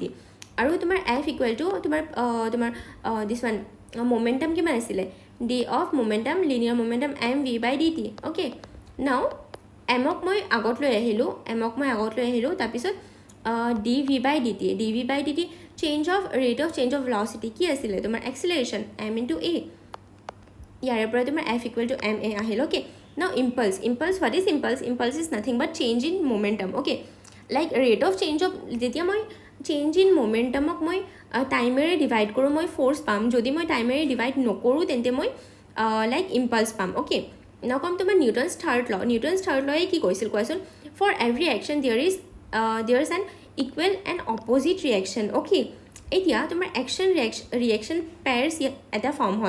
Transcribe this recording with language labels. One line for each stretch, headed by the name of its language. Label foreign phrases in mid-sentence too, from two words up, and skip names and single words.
Assamese: আৰু তোমাৰ
English: F equal to
Assamese: তোমাৰ
English: this one momentum
Assamese: কিমান আছিলে,
English: d of momentum, linear momentum mv by dt. Okay, now mক
Assamese: মই আগত লৈ আহিলোঁ, তাৰপিছত
English: dv by dt rate of change of velocity
Assamese: কি আছিলে তোমাৰ
English: acceleration m into a.
Assamese: ইয়াৰে পৰা তোমাৰ
English: F equal to
Assamese: ma আহিল.
English: Okay, now impulse, what is impulse is nothing but change in momentum. Okay, like rate of change of
Assamese: যেতিয়া মই
English: change in momentum
Assamese: ক মই টাইমেৰে ডিভাইড কৰোঁ মই ফ'ৰ্চ পাম, যদি মই টাইমেৰে ডিভাইড নকৰোঁ তেন্তে মই
English: like impulse
Assamese: পাম.
English: Okay, now come তোমাৰ Newton's third law
Assamese: কি কৈছিল কোৱাচোন,
English: for every action there is an equal and opposite reaction.
Assamese: অ'কে, এতিয়া তোমাৰ
English: action reaction pairs
Assamese: এটা ফৰ্ম হয়.